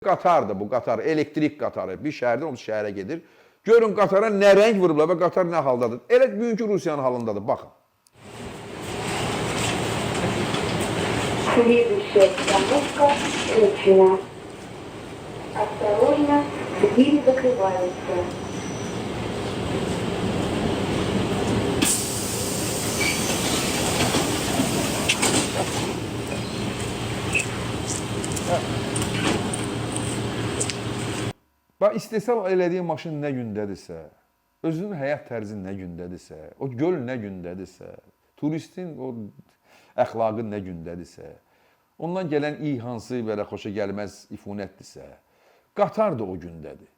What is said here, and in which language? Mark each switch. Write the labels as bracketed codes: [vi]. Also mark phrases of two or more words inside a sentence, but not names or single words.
[az] Qatardır bu, qatar, elektrik qatarı. Bir şəhərdən o şəhərə gedir. Görün qatara nə rəng vurublar və qatar nə haldadır. Elə bugünkü Rusiyanın halındadır, baxın. [ru] Следующая остановка Речина. Осторожно, двери закрываются. [az] Bax, istehsal elədiyi maşın nə gündədirsə, özünün həyat tərzi nə gündədirsə, o göl nə gündədirsə, turistin o əxlaqı nə gündədirsə, ondan gələn iyi hansı belə xoşa gəlməz ifunətdirsə, qatar da o gündədir.